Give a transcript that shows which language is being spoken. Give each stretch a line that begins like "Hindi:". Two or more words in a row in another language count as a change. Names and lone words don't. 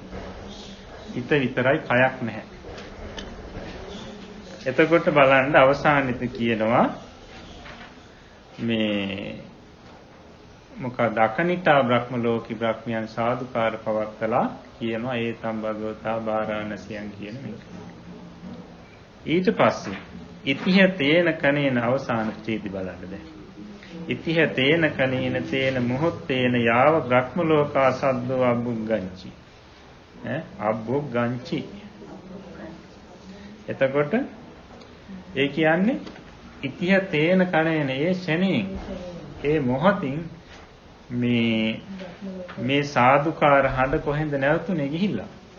Sinhala: හිත විතරයි කයක් නැහැ. එතකොට බලන්න අවසානෙත් කියනවා මේ මොකද අකනිටා බ්‍රහ්ම ලෝකී බ්‍රහ්මයන් සාදුකාර පවත්තලා කියනවා
Pali: ඒතම් භගවතා බාරාණසියන්
Sinhala: කියන මේක. ඊට පස්සේ
Pali: ඉතිහ තේන කනේන
Sinhala: අවසාන ප්‍රතිදි බලන්න දැන්.
Pali: ඉතිහ තේන කනේන තේන මොහොත්තේන යාව බ්‍රහ්ම ලෝකා සද්දෝ අබ්බුග්ගංචි. අබ්බුග්ගංචි.
Sinhala: එතකොට ඒ කියන්නේ
Pali: ඉතිහ තේන කනේන
Sinhala: ඒ ශනේ ඒ මොහොතින් මේ සාදුකාර හඬ කොහෙන්ද නැවතුනේ ගිහිල්ලා?